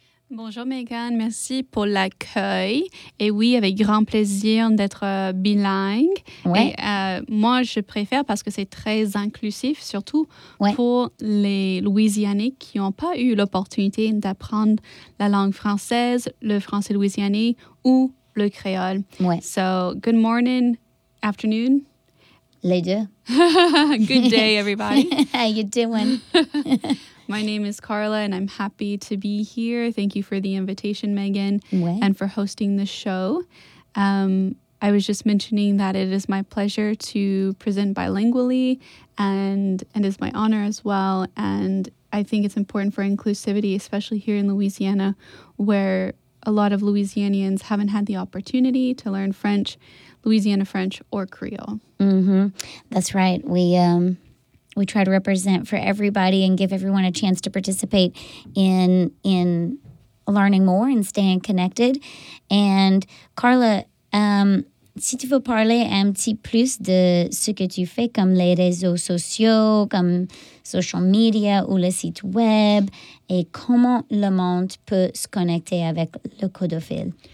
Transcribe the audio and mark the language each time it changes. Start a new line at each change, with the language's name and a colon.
French: Bonjour Megan, merci pour l'accueil. Et oui, avec grand plaisir d'être bilingue. Ouais. Et, moi, je préfère parce que c'est très inclusif, surtout ouais. pour les Louisianais qui n'ont pas eu l'opportunité d'apprendre la langue française, le français louisianais ou le créole. Ouais.
English: So, good morning, afternoon.
French: Les deux.
English: Good day, everybody. How you doing? My name is Carla, and I'm happy to be here. Thank you for the invitation, Megan,
French: ouais.
English: and for hosting the show. I was just mentioning that it is my pleasure to present bilingually, and is my honor as well. And I think it's important for inclusivity, especially here in Louisiana, where a lot of Louisianians haven't had the opportunity to learn French, Louisiana French, or Creole. Mm-hmm. That's right. We try to represent for everybody and give everyone a chance to participate in learning more and staying connected.
French: And Carla, si tu veux parler un petit plus de ce que tu fais, comme les réseaux sociaux, comme
English: social media
French: ou le site web, et comment le monde peut se connecter avec le Codafil.